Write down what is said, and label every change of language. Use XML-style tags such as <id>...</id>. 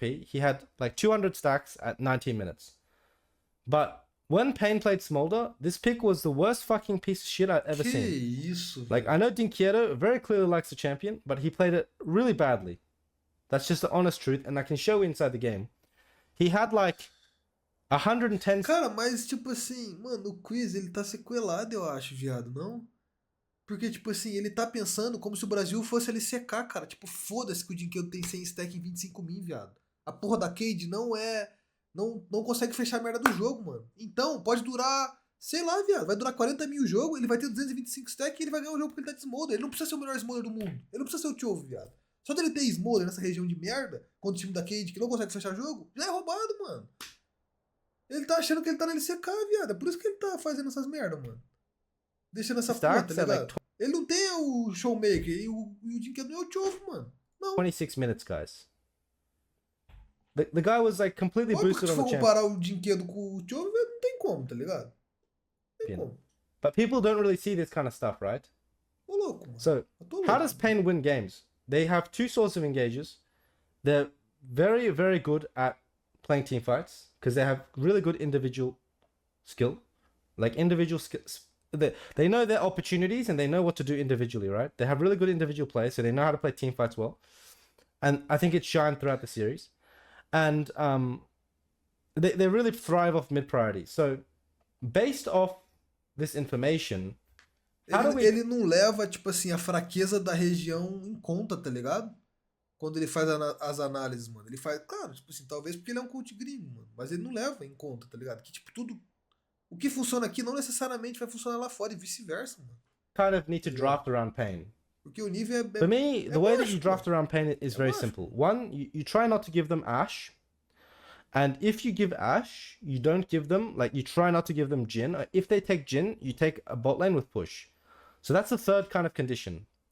<en>He had like 200 stacks at 19 minutes. But when Pain played Smolder, this pick was the worst fucking piece of shit I've ever seen.</en> <pt>Isso,</pt> <en>like, I know Dinquieto very clearly likes the champion, but he played it really badly. That's just the honest truth, and I can show inside the game. He had like 110...</en> <pt>Cara, mas tipo assim, mano, o quiz ele tá sequelado, eu acho, viado, não? Porque, tipo assim, ele tá pensando como se o Brasil fosse LCK, cara. Tipo, foda-se que o Dinquedo tem 100 stack em 25 mil, viado. A porra da Cade não é... Não consegue fechar a merda do jogo, mano. Então, pode durar... Sei lá, viado. Vai durar 40 mil o jogo, ele vai ter 225 stack e ele vai ganhar o jogo porque ele tá de Smolder. Ele não precisa ser o melhor Smolder do mundo. Ele não precisa ser o Tiovo, viado. Só dele ter Smolder nessa região de merda, contra o time da Cade que não consegue fechar jogo, já é roubado, mano. Ele tá achando que ele tá na LCK, viado. É por isso que ele tá fazendo essas merda, mano. Deixando essa porra, tá ligado? Like ele não tem o Showmaker e o Dinquedo não é o Tiovo, mano. Não.</pt> <en>26 minutes, guys. The guy was like completely boosted on the champ.</en> <pt>Se for comparar o Dinquedo com o Tiovo, não tem como, tá ligado? Não tem como.</pt> <en>But people don't really see this kind of stuff, right?</en> <pt>Tô louco, mano.</pt> <en>So, how does Pain win games? They have two sorts of engages. They're very, very good at playing team fights because they have really good individual skill. Like individual skills. They know their opportunities and they know what to do individually, right? They have really good individual play, so they know how to play team fights well. And I think it's shined throughout the series. And they really thrive off mid priority. So, based off this information,</en> <pt>ele não leva, tipo assim, a fraqueza da região em conta, tá ligado? Quando ele faz as análises, mano. Ele faz, claro, tipo assim, talvez porque ele é um coach gringo, mano. Mas ele não leva em conta, tá ligado? Que, tipo, tudo... O que funciona aqui não necessariamente vai funcionar lá fora e vice-versa, mano.</pt> <en>Kind of need to draft around Pain.</en> <pt>Porque o nível é...</pt> <en>For me, the way that you draft around Pain is very simple. One, you try not to give them Ashe. And if you give Ashe, you don't give them... Like, you try not to give them Jhin. If they take Jhin, you take a bot lane with push. So that's the third kind of condition.</en>